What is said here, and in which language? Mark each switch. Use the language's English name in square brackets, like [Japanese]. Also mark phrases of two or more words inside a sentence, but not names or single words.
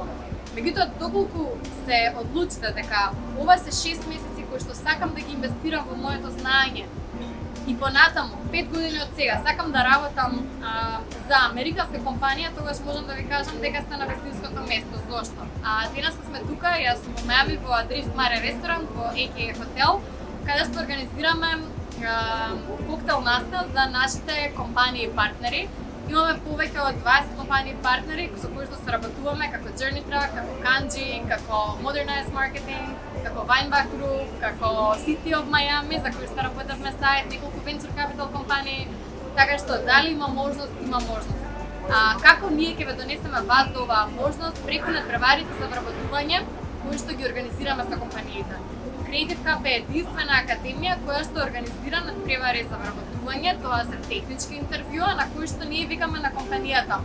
[Macedonian] Меѓутоа, доколку се одлучите дека ова се 6 месеци кои што сакам да ги инвестирам во моето знаење и понатаму, 5 години од сега, сакам да работам за американска компанија, тогаш можам да ви кажам дека сте на вистинското место. Зошто? Денеска сме тука, јас сум во Мајами во Drift Mare ресторант во AKA Hotel, каде што организираме коктел настан за нашите компании и партнери. Имаме повеќе од 20 компании и партнери со кои што соработуваме како Journey Track, како Kanji, како Modernize Marketing, како Weinbach Group, како City of Miami, за кои што работевме сайт, неколку [English] Venture Capital [Macedonian] компании, така што дали има можност, има можност. Како ние ќе ве донесеме вас до оваа можност преку надпреварите за вработување кои што ги организираме со компаниите. Creative Hub е единствена академија која што организира надпревари за вработување, тоа се технички интервјуа на кои што ние викаме на компанијата.